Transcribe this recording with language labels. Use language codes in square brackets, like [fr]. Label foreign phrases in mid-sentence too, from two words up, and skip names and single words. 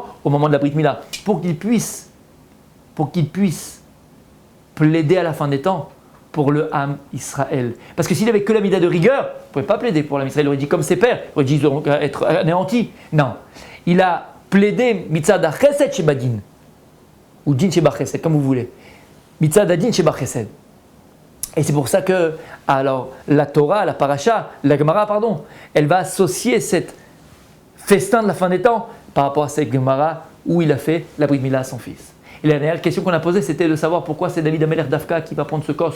[fr] Au moment de la [he] ברית מילה. [fr] Pour qu'il puisse plaider à la fin des temps pour le [he] עם ישראל. [fr] Parce que s'il avait que la mida de rigueur, il ne pouvait pas plaider pour l' [he] עם ישראל. [fr] Il aurait dit comme ses pères, il aurait dit ils vont être anéantis. Non. Il a plaidé [he] מצד חסד שבדין. Ou דין שבחסד, [fr] comme vous voulez. [he] מצד דין שבחסד. [fr] Et c'est pour ça que, alors, la Torah, la Paracha, la Gemara, pardon, elle va associer cette festin de la fin des temps par rapport à cette Gemara où il a fait la [he] ברית מילה [fr] à son fils. Et la dernière question qu'on a posée, c'était de savoir pourquoi c'est [he] דוד המלך דווקא [fr] qui va prendre ce kos.